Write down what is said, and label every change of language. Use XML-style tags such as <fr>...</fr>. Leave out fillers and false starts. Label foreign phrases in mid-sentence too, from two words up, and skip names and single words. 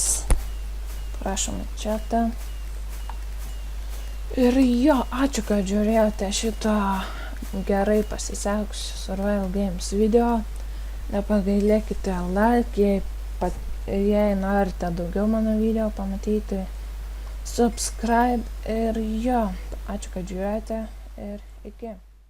<lt>Prašom į chatą. Ir jo, ačiū, kad žiūrėjote šitą gerai pasisekusių Survival Games video. Nepagailėkite like, jei norite daugiau mano video pamatyti. Subscribe ir jo, ačiū, kad žiūrėjote ir iki.</lt>